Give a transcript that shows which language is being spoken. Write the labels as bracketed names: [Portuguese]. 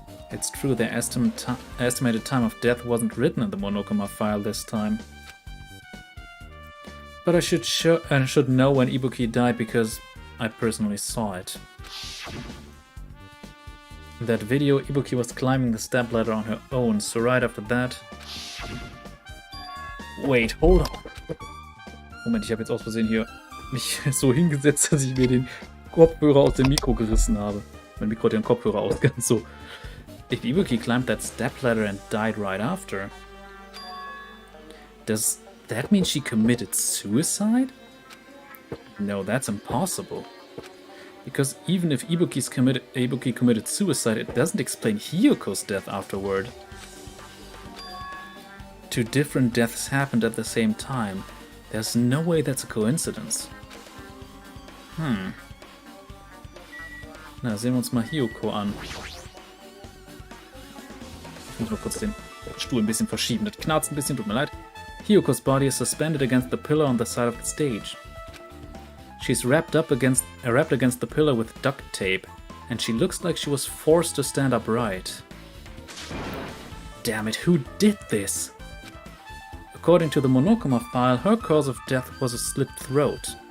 [English] It's true their estimated time of death wasn't written in the Monokuma file this time. But I should know when Ibuki died because I personally saw it. In that video, Ibuki was climbing the stepladder on her own, so right after that... Wait, hold on. [German] Moment, ich habe jetzt aus Versehen hier mich so hingesetzt, dass ich mir den Kopfhörer aus dem Mikro gerissen habe. Mein Mikro hat den Kopfhörer ausgegangen, so. [English] If Ibuki climbed that stepladder and died right after, does that mean she committed suicide? No, that's impossible. Because even if Ibuki committed suicide, it doesn't explain Hiyoko's death afterward. Two different deaths happened at the same time. There's no way that's a coincidence. [German] Na, sehen wir uns mal Hiyoko an. Ich muss mal kurz den Stuhl ein bisschen verschieben. Das knarzt ein bisschen, tut mir leid. [English] Hiyoko's body is suspended against the pillar on the side of the stage. She's wrapped against the pillar with duct tape, and she looks like she was forced to stand upright. Damn it, who did this? According to the Monokuma file, her cause of death was a slit throat.